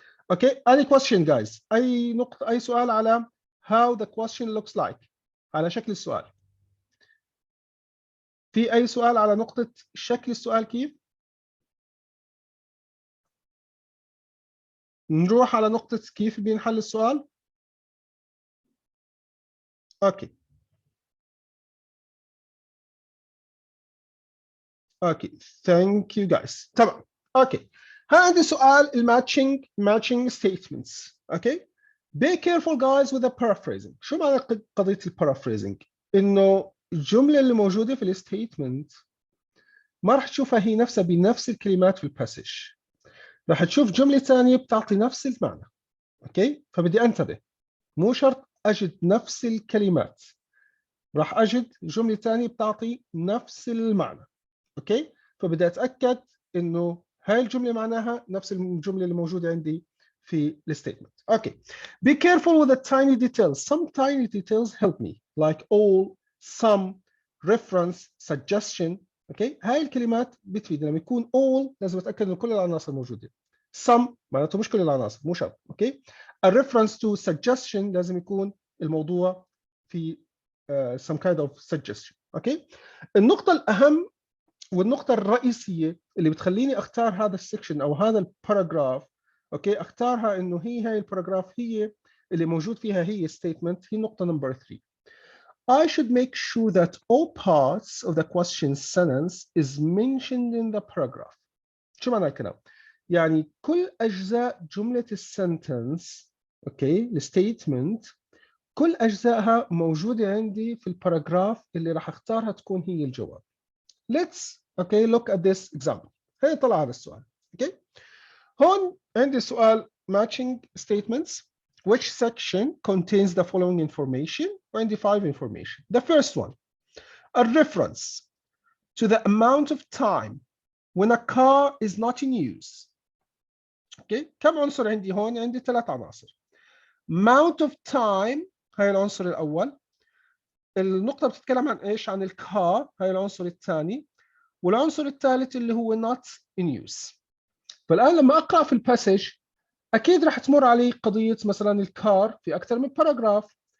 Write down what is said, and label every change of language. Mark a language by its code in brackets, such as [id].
[ar] اوكي، [en] any question guys؟ [ar] اي نقطه، اي سؤال على [en] how the question looks like، [ar] على شكل السؤال؟ في اي سؤال على نقطه شكل السؤال كيف؟ نروح على نقطه كيف بينحل السؤال. [en] Okay thank you guys. تمام. [ar] اوكي، عندي سؤال الماتشنج ستيتمنتس. [en] Okay, be careful guys with the paraphrasing. [ar] شو معنى قضيه البارافريزنج؟ انه الجمله اللي موجوده في الستيتمنت ما راح تشوفها هي نفسها بنفس الكلمات في الباسج، راح تشوف جمله ثانيه بتعطي نفس المعنى. اوكي، فبدي انتبه، مو شرط اجد نفس الكلمات، راح اجد جمله ثانيه بتعطي نفس المعنى. اوكي، فبدي اتاكد انه هاي الجمله معناها نفس الجمله اللي موجوده عندي في الستيتمنت. اوكي، [en] be careful with the tiny details. Some tiny details help me like all, some, reference, suggestion. [ar] اوكي، هاي الكلمات بتفيد. لما يكون all لازم اتاكد ان كل العناصر موجوده. some معناته مش كل العناصر، مو شرط. اوكي، الreference to suggestion لازم يكون الموضوع في [en] some kind of suggestion. [ar] اوكي، النقطه الاهم والنقطة الرئيسية اللي بتخليني اختار هذا السكشن او هذا الباراجراف، اوكي، اختارها انه هاي الباراجراف هي اللي موجود فيها هي statement، هي نقطة نمبر 3. [en] I should make sure that all parts of the question sentence is mentioned in the paragraph. [ar] شو معنى الكلام؟ يعني كل اجزاء جملة السنتنس، اوكي، الستيتمنت، كل اجزائها موجودة عندي في الباراجراف اللي راح اختارها تكون هي الجواب. [en] Let's look at this example. [ar] هي طلع هذا السؤال. هون عندي سؤال matching statements. [en] Which section contains the following information? [ar] وعندي 5 information. [en] The first one, a reference to the amount of time when a car is not in use. [ar] كم عنصر عندي هون؟ عندي 3 عناصر. Amount of time هاي العنصر الأول. النقطة بتتكلم عن إيش؟ عن الكار، هاي العنصر الثاني. والعنصر الثالث اللي هو not in use. فالآن لما أقرأ في الباسج أكيد راح تمر علي قضية مثلا الكار في أكثر من باراجراف.